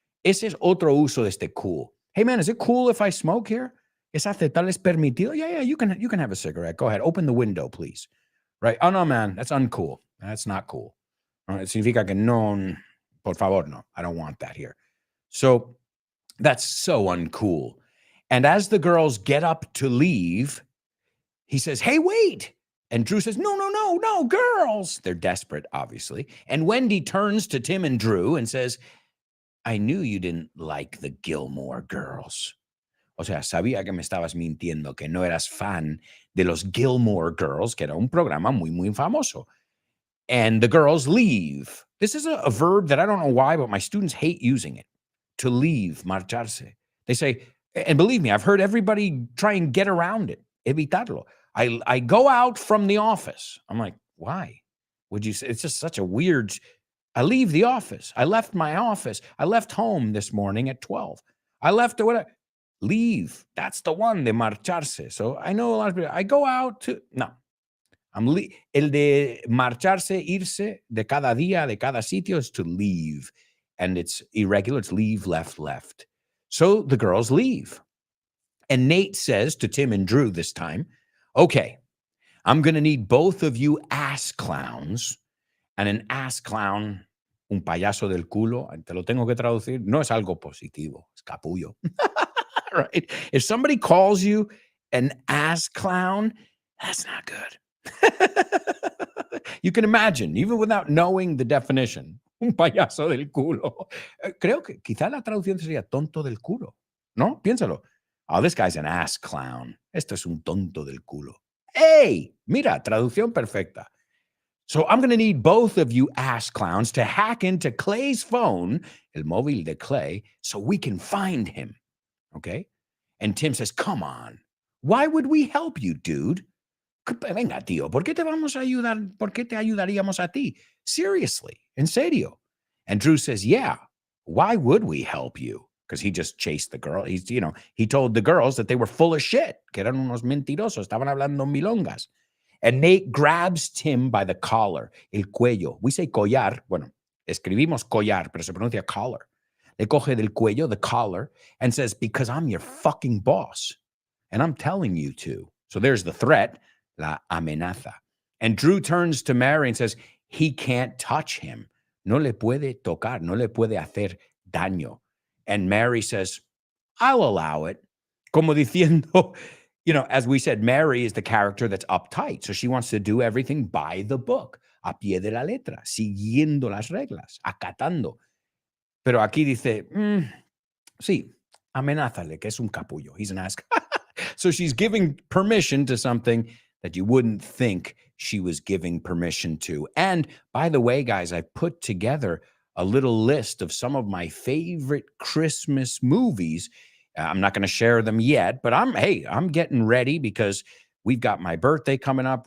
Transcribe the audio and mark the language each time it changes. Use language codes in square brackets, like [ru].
[es] Ese es otro uso de este cool. [en] Hey, man, is it cool if I smoke here? [es] ¿Es aceptable? ¿Es permitido? [en] Yeah, you can have a cigarette. Go ahead. Open the window, please. Right? Oh, no, man. That's uncool. That's not cool. [es] Significa que no, por favor, no. [en] I don't want that here. So that's so uncool. And as the girls get up to leave, he says, hey, wait. And Drew says, no, girls. They're desperate, obviously. And Wendy turns to Tim and Drew and says, I knew you didn't like the Gilmore Girls. [es] O sea, sabía que me estabas mintiendo, que no eras fan de los Gilmore Girls, que era un programa muy, muy famoso. [en] And the girls leave. This is a verb that I don't know why, but my students hate using it. To leave, marcharse. They say, and believe me, I've heard everybody try and get around it, evitarlo. I go out from the office. I'm like, why? Would you say? It's just such a weird. I leave the office. I left my office. I left home this morning at 12. I left whatever. Leave. That's the one, de marcharse. So I know a lot of people. I go out to, no. [es] El de marcharse, irse, de cada día, de cada sitio [en] is to leave. And it's irregular. It's leave, left. So the girls leave. And Nate says to Tim and Drew this time, okay, I'm going to need both of you ass clowns. And an ass clown, [es] un payaso del culo, te lo tengo que traducir, no es algo positivo, es capullo. [en] Right? If somebody calls you an ass clown, that's not good. You can imagine, even without knowing the definition, [es] un payaso del culo. Creo que quizá la traducción sería tonto del culo, ¿no? Piénsalo. [en] Oh, this guy's an ass clown. [es] Esto es un tonto del culo. Hey, mira, traducción perfecta. [en] So I'm going to need both of you ass clowns to hack into Clay's phone, [es] el móvil de Clay, [en] so we can find him. Okay? And Tim says, come on. Why would we help you, dude? [es] Venga, tío, ¿por qué te vamos a ayudar? ¿Por qué te ayudaríamos a ti? Seriously, en serio. [en] And Drew says, yeah, why would we help you? Because he just chased the girl. He told the girls that they were full of shit, [es] que eran unos mentirosos, estaban hablando milongas. [en] And Nate grabs Tim by the collar, [es] el cuello. [en] We say collar. [es] Bueno, escribimos collar, pero se pronuncia collar. Le coge del cuello, [en] the collar, and says, because I'm your fucking boss. And I'm telling you to. So there's the threat, [es] la amenaza. [en] And Drew turns to Mary and says, he can't touch him. [es] No le puede tocar, no le puede hacer daño. [en] And Mary says, I'll allow it. [es] Como diciendo, [en] as we said, Mary is the character that's uptight. So she wants to do everything by the book, [es] a pie de la letra, siguiendo las reglas, acatando. Pero aquí dice, sí, amenázale, que es un capullo. [en] He's an ass. So she's giving permission to something that you wouldn't think she was giving permission to. And by the way, guys, I put together a little list of some of my favorite Christmas movies. I'm not going to share them yet, but I'm getting ready because we've got my birthday coming up.